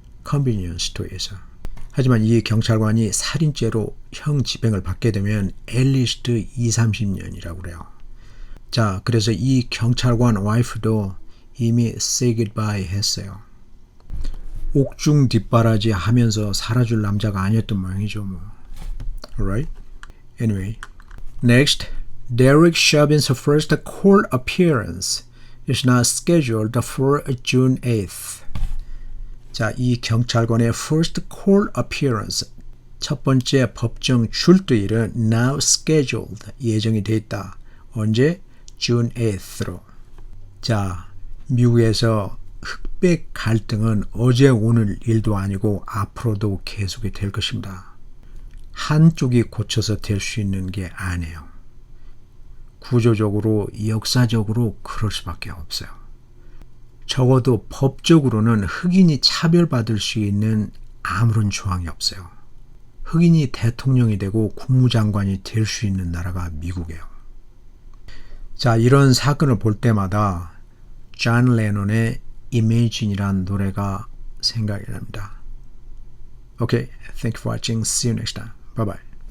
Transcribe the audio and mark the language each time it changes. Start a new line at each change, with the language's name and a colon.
Korean: 컨비니언스 스토어에서. 하지만 이 경찰관이 살인죄로 형 집행을 받게 되면 앨리스트 20-30년이라고 그래요. 자, 그래서 이 경찰관 와이프도 이미 say goodbye 했어요. 옥중 뒷바라지 하면서 살아줄 남자가 아니었던 모양이죠.
English: 뭐. Alright? Anyway, next, Derek Chauvin's first court appearance is now scheduled for June 8th.
Korean: 자, 이 경찰관의 first court appearance, 첫 번째 법정 출두일은 now scheduled, 예정이 돼 있다. 언제? June 8th로. 자, 미국에서 흑백 갈등은 어제 오늘 일도 아니고 앞으로도 계속이 될 것입니다. 한쪽이 고쳐서 될 수 있는 게 아니에요. 구조적으로, 역사적으로 그럴 수밖에 없어요. 적어도 법적으로는 흑인이 차별받을 수 있는 아무런 조항이 없어요. 흑인이 대통령이 되고 국무장관이 될 수 있는 나라가 미국이에요. 자, 이런 사건을 볼 때마다 존 레논의 Imagine이란 노래가 생각이 납니다. Okay, thank you for watching. See you next time. Bye bye.